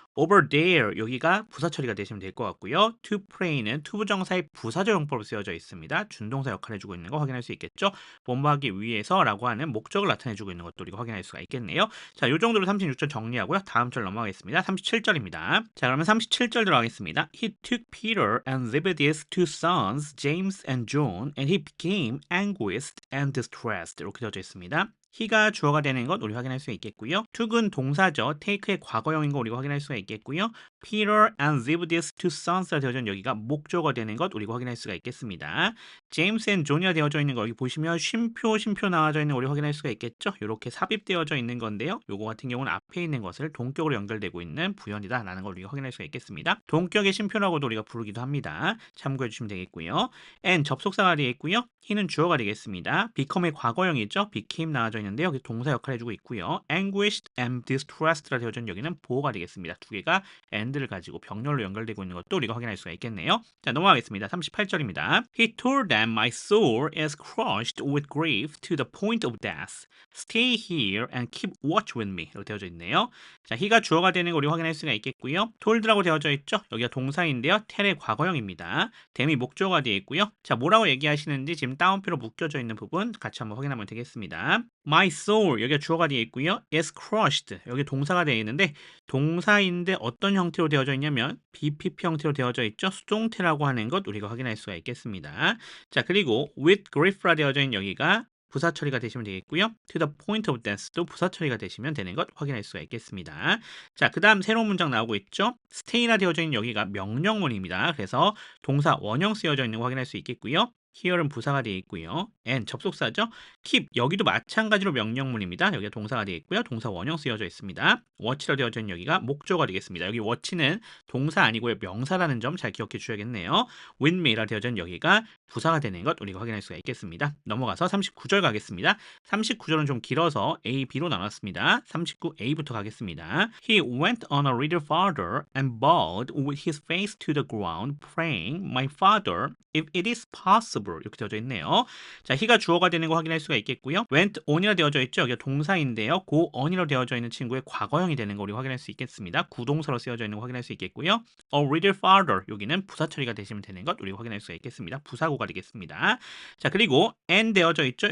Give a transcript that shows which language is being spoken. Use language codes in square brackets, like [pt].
[en] over there [ko] 여기가 부사 처리가 되시면 될 것 같고요. [en] to pray [ko] 는 투부정사의 부사적 용법으로 쓰여져 있습니다. 준동사 역할을 해주고 있는 거 확인할 수 있겠죠. 뭐뭐하기 위해서라고 하는 목적을 나타내주고 있는 것도 우리가 확인할 수가 있겠네요. 자, 요 정도로 36절 정리하고요. 다음 절 넘어가겠습니다. 37절입니다. 자, 그러면 37절 들어가겠습니다. [en] He took Peter and Zebedee's two sons, James and John, and he became anguished and distressed. [ko] 이렇게 되어져 있습니다. he가 주어가 되는 것 우리 확인할 수 있겠고요. took은 동사죠. take의 과거형인 거 우리가 확인할 수가 있겠고요. [en] Peter and Zebedee's two sons [ko] 가 되어져 있는 여기가 목조가 되는 것 우리가 확인할 수가 있겠습니다. [en] James and John [ko] 이 되어져 있는 거 여기 보시면 쉼표 나와져 있는 거 우리 확인할 수가 있겠죠. 이렇게 삽입되어져 있는 건데요. 요거 같은 경우는 앞에 있는 것을 동격으로 연결되고 있는 부연이다라는 걸 우리가 확인할 수가 있겠습니다. 동격의 쉼표라고도 우리가 부르기도 합니다. 참고해 주시면 되겠고요. and 접속사가 되어 있고요. he는 주어가 되겠습니다. become의 과거형이죠. became 나와져 있는데 여기 동사 역할을 해주고 있고요. [en] anguished and distressed [ko] 라 되어져 있는 여기는 보어가 되겠습니다. 두 개가 and를 가지고 병렬로 연결되고 있는 것도 우리가 확인할 수가 있겠네요. 자, 넘어가겠습니다. 38절입니다. [en] He told them, "My soul is crushed with grief to the point of death. Stay here and keep watch with me." [ko] 이렇게 되어져 있네요. 자, he가 주어가 되는 거 우리 확인할 수가 있겠고요. told라고 되어져 있죠. 여기가 동사인데요. tell의 과거형입니다. them이 목조가 되어 있고요. 자, 뭐라고 얘기하시는지 지금 따옴표로 묶여져 있는 부분 같이 한번 확인하면 되겠습니다. [en] My soul [ko] 여기가 주어가 되어 있고요. [en] is crushed [ko] 여기 동사가 되어 있는데 동사인데 어떤 형태로 되어져 있냐면 BPP 형태로 되어져 있죠. 수동태라고 하는 것 우리가 확인할 수가 있겠습니다. 자, 그리고 [en] with grief [ko] 라 되어져 있는 여기가 부사 처리가 되시면 되겠고요. [en] to the point of death [ko] 도 부사 처리가 되시면 되는 것 확인할 수가 있겠습니다. 자, 그 다음 새로운 문장 나오고 있죠. stay라 되어져 있는 여기가 명령문입니다. 그래서 동사 원형 쓰여져 있는 거 확인할 수 있겠고요. here은 부사가 되어 있고요. and 접속사죠. keep 여기도 마찬가지로 명령문입니다. 여기가 동사가 되어 있고요. 동사 원형 쓰여져 있습니다. watch라 되어져 있는 여기가 목조가 되겠습니다. 여기 watch는 동사 아니고요. 명사라는 점 잘 기억해 주셔야겠네요. [en] with me [ko] 라 되어져 있는 여기가 부사가 되는 것 우리가 확인할 수가 있겠습니다. 넘어가서 39절 가겠습니다. 39절은 좀 길어서 A, B로 나눴습니다. 39A부터 가겠습니다. [en] He went on a little farther and bowed with his face to the ground, praying, "My father, if it is possible." [ko] 이렇게 되어져 있네요. 자, he가 주어가 되는 거 확인할 수가 있겠고요. [en] went on [ko] 이라 되어져 있죠. 여기가 동사인데요. [en] go on [ko] 이라 되어져 있는 친구의 과거형이 되는 거 우리 확인할 수 있겠습니다. 구동사로 쓰여져 있는 거 확인할 수 있겠고요. [en] a little farther [ko] 여기는 부사 처리가 되시면 되는 것 우리 확인할 수가 있겠습니다. 부사구가 되겠습니다. 자, 그리고 and 되어져 있죠.